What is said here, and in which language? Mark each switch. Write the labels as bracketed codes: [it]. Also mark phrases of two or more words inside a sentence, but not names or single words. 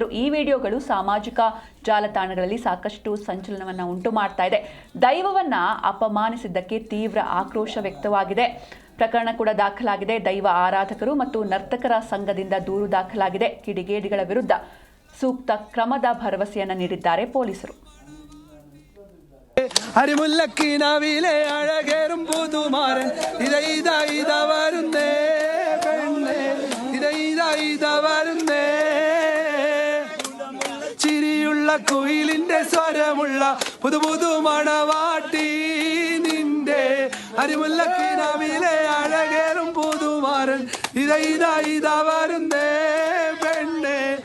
[kn] ಈ ವಿಡಿಯೋಗಳು ಸಾಮಾಜಿಕ ಜಾಲತಾಣಗಳಲ್ಲಿ ಸಾಕಷ್ಟು ಸಂಚಲನವನ್ನ ಉಂಟು ಮಾಡ್ತಾ ಇದೆ. ದೈವವನ್ನ ಅಪಮಾನಿಸಿದ್ದಕ್ಕೆ ತೀವ್ರ ಆಕ್ರೋಶ ವ್ಯಕ್ತವಾಗಿದೆ. ಪ್ರಕರಣ ಕೂಡ ದಾಖಲಾಗಿದೆ. ದೈವ ಆರಾಧಕರು ಮತ್ತು ನರ್ತಕರ ಸಂಘದಿಂದ ದೂರು ದಾಖಲಾಗಿದೆ. ಕಿಡಿಗೇಡಿಗಳ ವಿರುದ್ಧ ಸೂಕ್ತ ಕ್ರಮದ ಭರವಸೆಯನ್ನ ನೀಡಿದ್ದಾರೆ ಪೊಲೀಸರು. [ml] അരിമുല്ലക്കിനാവിലെ അഴകേറും പുതുമാരൻ ഇത വരുന്നേ പെണ്ണേ ഇത വരുന്നേ ചിരിയുള്ള കുയിലിന്റെ സ്വരമുള്ള പുതു മണവാട്ടി നിന്റെ അരിമുല്ലക്കിനാവിലെ അഴകേറും പുതുമാരൻ ഇത വരുന്നേ പെണ്ണേ